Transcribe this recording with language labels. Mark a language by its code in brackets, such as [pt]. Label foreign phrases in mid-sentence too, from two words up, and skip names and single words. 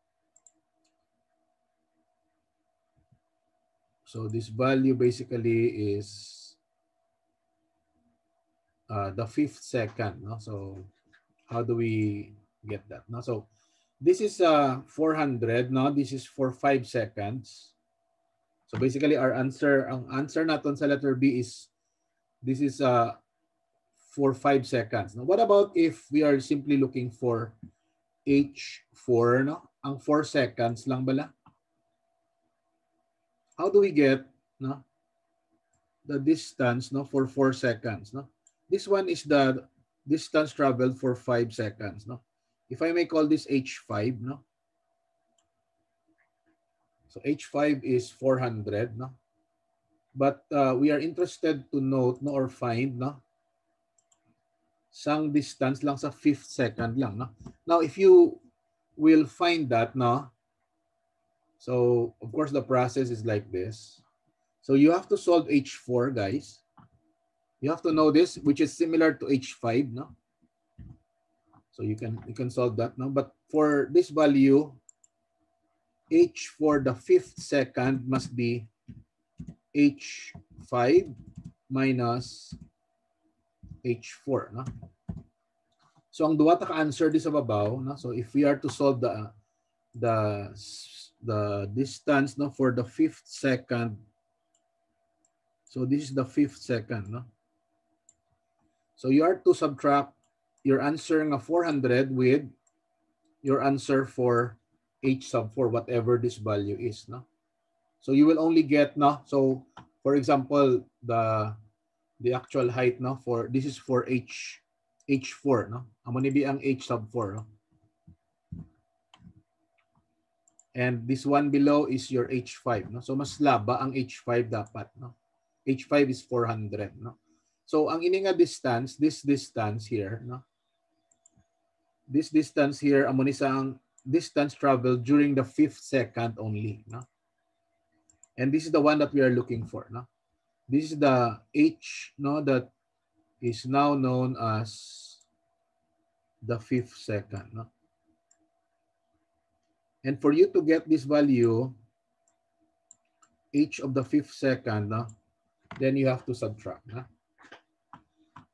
[en] So this value basically is the 5th second. No? So how do we get that? No? So this is 400. No? This is for 5 seconds. So basically our answer, [tl] ang answer natin sa letter B is, [en] this is for 5 seconds. Now, what about if we are simply looking for H4, no? [hil] Ang 4 seconds lang bala? [en] How do we get, no, the distance, no, for 4 seconds, no? This one is the distance traveled for 5 seconds, no? If I may call this H5, no? So H5 is 400, no? But we are interested to note, no, or find, [hil] no, sang distance lang sa [en] 5th second [hil] lang, no? [en] Now, if you will find that, no, so of course the process is like this. So you have to solve H4, guys. You have to know this, which is similar to H5, no? So you can solve that, no? But for this value, H for the 5th second must be H5 minus H4, no? [hil] So ang duwa ta ka [en] answer di [hil] sa babaw, no? [en] So if we are to solve the distance, no, for the 5th second, so this is the 5th second, no? So you are to subtract your answer ng 400 with your answer for H sub 4, whatever this value is, no? So you will only get, no? So for example, the actual height, no, for this is for H4, no? [hil] Amo ni ang H sub 4, no? [en] And this one below is your H5, no? [hil] So mas laba ang H5 dapat, no? [en] H5 is 400, no? [hil] So ang ini nga distance, [en] this distance here, no? This distance here, [hil] amo ni sang [en] distance traveled during the 5th second only, no? And this is the one that we are looking for, no? This is the H, no, that is now known as the 5th second, no? And for you to get this value, H of the 5th second, no, then you have to subtract, no?